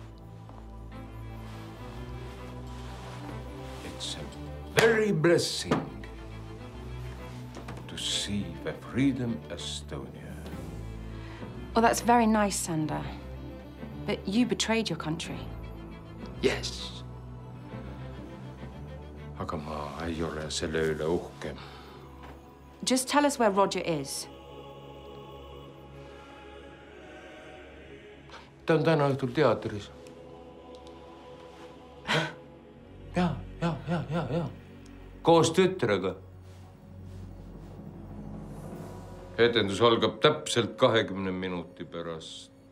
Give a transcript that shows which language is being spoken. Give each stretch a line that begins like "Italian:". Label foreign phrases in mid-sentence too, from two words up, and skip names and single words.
English: It's a very blessing to see the freedom Estonia. Well, that's very nice, Sander. But you betrayed your country. Yes.
Estonian: Aga ma ei ole selle üle uhke.
English: Just tell us where Roger is.
Estonian: Ta on täna õhtul teatris. Ja. Koos tütrega. Etendus algab täpselt 20 minuti pärast.